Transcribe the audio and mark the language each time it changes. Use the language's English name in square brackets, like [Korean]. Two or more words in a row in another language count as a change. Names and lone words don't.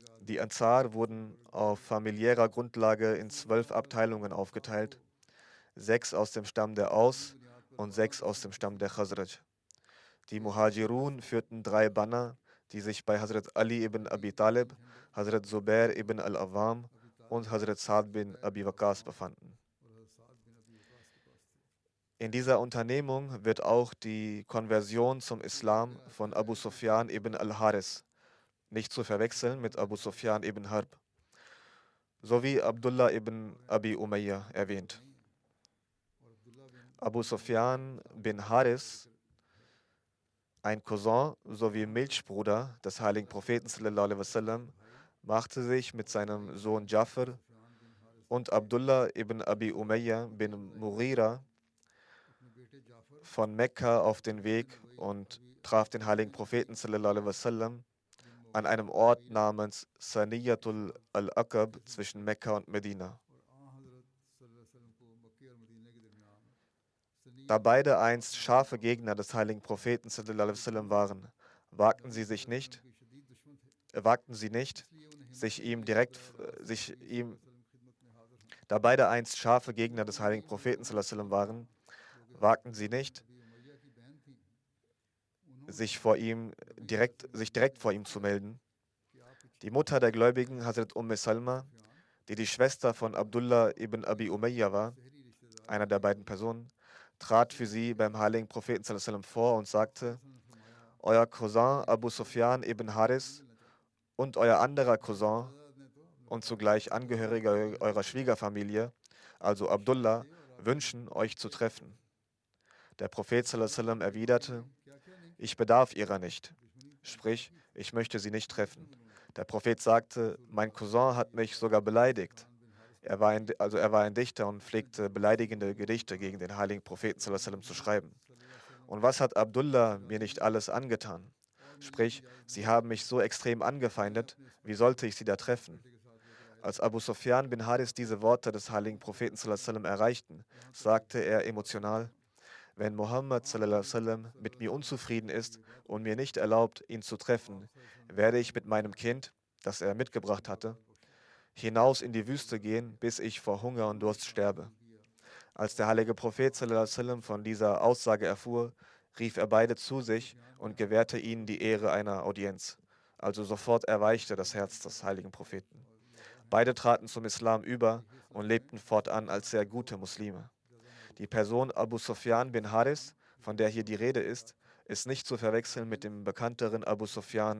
[German] Die Ansar wurden auf familiärer Grundlage in 12 Abteilungen aufgeteilt, 6 aus dem Stamm der Aus und 6 aus dem Stamm der Khazraj. Die Muhajirun führten 3 Banner, die sich bei Hazrat Ali ibn Abi Talib, Hazrat Zubair ibn al-Awwam und Hazrat Sa'd bin Abi Waqqas befanden. In dieser Unternehmung wird auch die Konversion zum Islam von Abu Sufyan ibn al-Haris, nicht zu verwechseln mit Abu Sufyan ibn Harb, sowie Abdullah ibn Abi Umayya erwähnt. Abu Sufyan bin Haris, ein Cousin sowie Milchbruder des heiligen Propheten [Arabic] صلى الله عليه وسلم, [German] machte sich mit seinem Sohn Jafar und Abdullah ibn Abi Umayya bin Mughira von Mekka auf den Weg und traf den heiligen Propheten [Arabic] صلى الله عليه وسلم [German] an einem Ort namens Saniyatul al-Aqab zwischen Mekka und Medina. Da beide einst scharfe Gegner des heiligen Propheten [Arabic] صلى الله عليه وسلم [German] waren, wagten sie nicht, da beide einst scharfe Gegner des heiligen Propheten [Arabic] صلى الله عليه وسلم [German] waren, wagten sie nicht, sich direkt vor ihm zu melden. Die Mutter der Gläubigen, Hazrat Salma, die Schwester von Abdullah ibn Abi Umayya war, einer der beiden Personen, trat für sie beim heiligen Propheten [Arabic] صلى الله عليه وسلم [German] vor und sagte: Euer Cousin Abu Sufyan ibn Haris und euer anderer Cousin und zugleich Angehöriger eurer Schwiegerfamilie, also Abdullah, wünschen, euch zu treffen. Der Prophet [Arabic] صلى الله عليه وسلم [German] erwiderte: Ich bedarf ihrer nicht, sprich, ich möchte sie nicht treffen. Der Prophet sagte: Mein Cousin hat mich sogar beleidigt. Er war ein Dichter und pflegte beleidigende Gedichte gegen den heiligen Propheten [Arabic] صلى الله عليه وسلم [German] zu schreiben. Und was hat Abdullah mir nicht alles angetan? Sprich, sie haben mich so extrem angefeindet, wie sollte ich sie da treffen? Als Abu Sufyan bin Haris diese Worte des heiligen Propheten [Arabic] صلى الله عليه وسلم [German] erreichten, sagte er emotional: Wenn Muhammad [Arabic] صلى الله عليه وسلم [German] mit mir unzufrieden ist und mir nicht erlaubt, ihn zu treffen, werde ich mit meinem Kind, das er mitgebracht hatte, hinaus in die Wüste gehen, bis ich vor Hunger und Durst sterbe. Als der heilige Prophet [Arabic] صلى الله عليه وسلم [German] von dieser Aussage erfuhr, rief er beide zu sich und gewährte ihnen die Ehre einer Audienz. Also sofort erweichte das Herz des heiligen Propheten. Beide traten zum Islam über und lebten fortan als sehr gute Muslime. Die Person Abu Sufyan bin Haris, von der hier die Rede ist nicht zu verwechseln mit dem bekannteren Abu Sufyan.